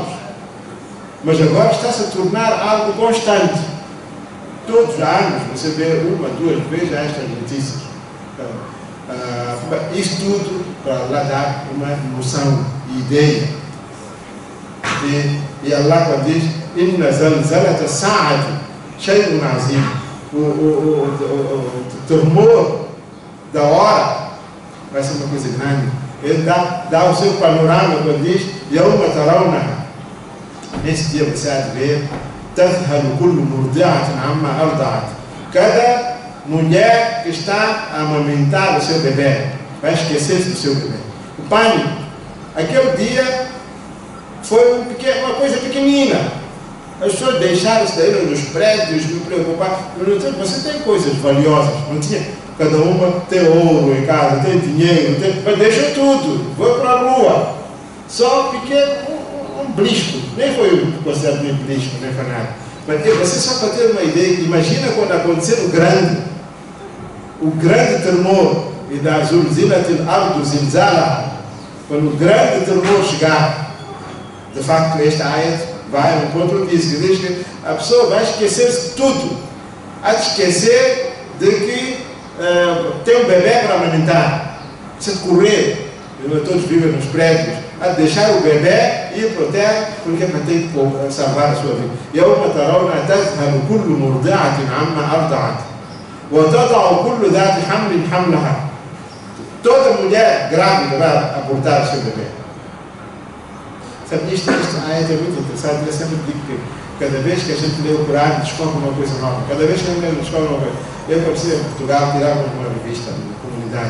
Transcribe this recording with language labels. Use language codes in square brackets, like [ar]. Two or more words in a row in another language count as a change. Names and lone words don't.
[pt] Mas agora está-se a tornar algo constante. Todos os anos você vê uma, duas vezes estas notícias. Isto tudo para lá dar uma noção e ideia. E Allah quando diz: [ar] إن زلزلة الساعة شيء عظيم. [pt] O tremor da hora vai ser uma coisa grande. Ele dá o seu panorama quando diz: [ar] يوم ترون. [pt] Nesse dia você há de ver: [ar] تذهل كل مرضعة عما أرضعت. [pt] Cada mulher que está a amamentar o seu bebê vai esquecer-se do seu bebê. O pânico. Aquele dia foi uma coisa pequenina. As pessoas deixaram-se daí nos prédios, me preocupar. Você tem coisas valiosas, não tinha? Cada uma tem ouro em casa, tem dinheiro, mas deixou tudo, foi para a rua. Só pequeno, um blisco. Nem foi considerado nem blisco, nem foi nada. Mas você só para ter uma ideia, imagina quando acontecer o grande tremor, e da [ar] زلزلت الأرض زلزالا, [pt] quando o grande tremor chegar, de facto esta ayat vai ao encontro disso, que diz que a pessoa vai esquecer-se de tudo, há de esquecer de que tem um bebê para amamentar, precisa de correr, todos vivem nos prédios, há de deixar o bebê ir para o terra, porque tem que salvar a sua vida. [ar] يَوْمَ تَرَوْنَ تَذْهَلُ كُلُّ مُرْضِعَةٍ عَمَّا أَرْضَعَتْ وَتَضَعُ كُلُّ ذَاتِ حَمْلٍ حَمْلَهَا. [pt] Toda mulher grávida vai abortar o seu bebê. Sabe, isto é muito interessante. Eu sempre digo que cada vez que a gente lê o Corão, descobre uma coisa nova. Cada vez que a gente descobre uma coisa. Eu apareci em Portugal, tirava uma revista de comunidade.